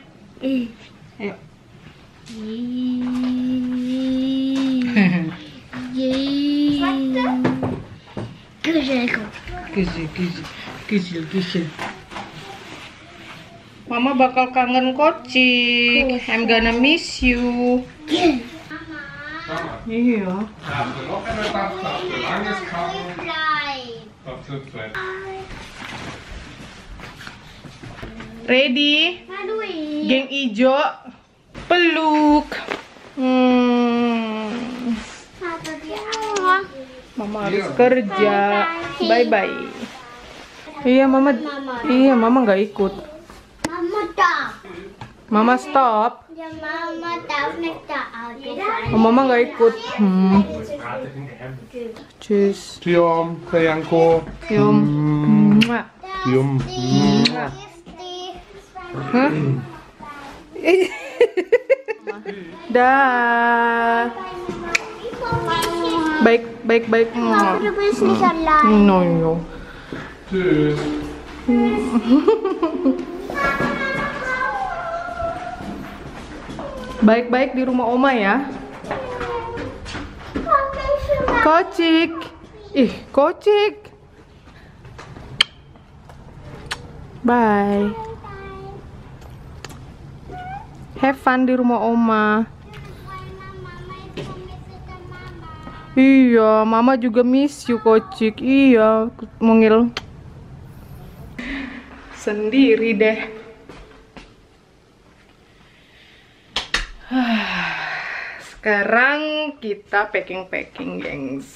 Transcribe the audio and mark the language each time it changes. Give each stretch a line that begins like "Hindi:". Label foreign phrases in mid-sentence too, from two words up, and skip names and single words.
Indonesian: Ayo. Kecil. Mama bakal kangen Kocik.
English: I'm gonna miss you. Iya. Ready?
Indonesian: Geng ijo peluk. Mama harus kerja. Bye-bye. Iya, Mama nggak ikut. Mama stop. Mama stop.
German: Ja, Mama darf nicht da Auto
Indonesian: Oh, Mama nggak ikut. Tschüss. Cium, sayangku. Cium. Mua. Cium. Hah? Dah. Baik.
German: Aber du bist nicht allein. No. Tschüss.
Indonesian: Baik-baik di rumah Oma ya. Kocik. Ih, kocik. Bye.
English: Have fun
Indonesian: di rumah Oma. Iya, Mama juga
English: miss you,
Indonesian: Kocik. Iya, mungil. Sendiri deh. Sekarang kita packing, gengs.